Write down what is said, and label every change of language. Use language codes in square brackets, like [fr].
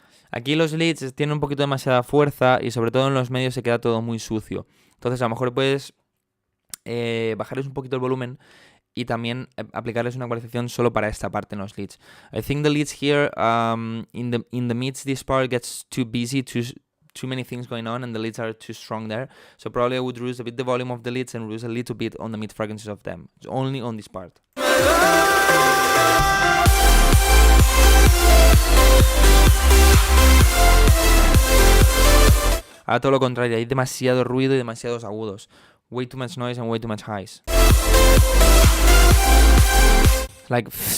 [es] Aquí los leads tienen un poquito demasiada fuerza y sobre todo en los medios se queda todo muy sucio. Entonces a lo mejor puedes bajarles un poquito el volumen y también aplicarles una ecualización solo para esta parte en los leads. [en] I think the leads here, in the mids, this part gets too busy, too many things going on, and the leads are too strong there. So probably I would reduce a bit the volume of the leads and reduce a little bit on the mid frequencies of them. It's only on this part. [es] Ahora todo lo contrario, hay demasiado ruido y demasiados agudos. [en] Way too much noise and way too much highs. Like...